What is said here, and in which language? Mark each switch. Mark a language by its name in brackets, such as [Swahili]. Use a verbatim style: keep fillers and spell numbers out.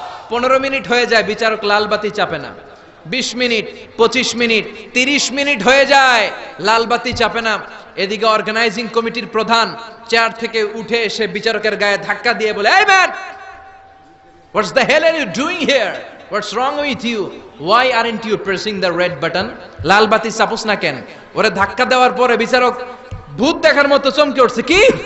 [Bangla] পনেরো মিনিট হয়ে যায়, বিচারক লালবাতি চাপে না। বিশ মিনিট, পঁচিশ মিনিট, তিরিশ মিনিট হয়ে যায়, লালবাতি চাপে না। এদিকে অর্গানাইজিং কমিটির প্রধান চেয়ার থেকে উঠে এসে বিচারকের গায়ে ধাক্কা দিয়ে বলে, এই [English] Man, what's the hell are you doing here? What's wrong with you? Why aren't you pressing the red button? [Bangla] লাল বাতি চাপুস না কেন? ওরে ধাক্কা দেওয়ার পরে বিচারক ভূত দেখার মতো চমকে উঠছে। কি?